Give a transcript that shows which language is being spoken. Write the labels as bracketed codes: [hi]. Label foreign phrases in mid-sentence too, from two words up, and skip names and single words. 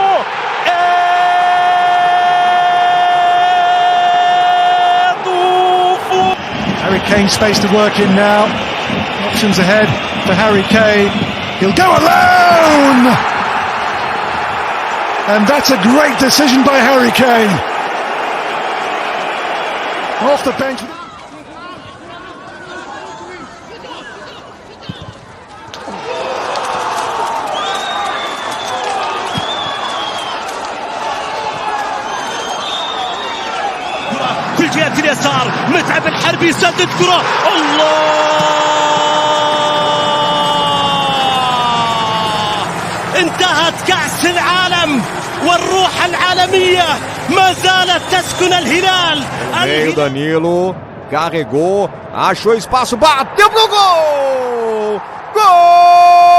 [en] Harry Kane space to work in now. Options ahead for Harry Kane. He'll go alone! And that's a great decision by Harry Kane. Off the bench. [ar] في الجهة اليسار متعب الحربي يسدد كرة، الله انتهت كأس العالم والروح العالمية ما زالت تسكن الهلال. [pt] Meio Danilo carregou, achou espaço, bateu pro gol! Gol!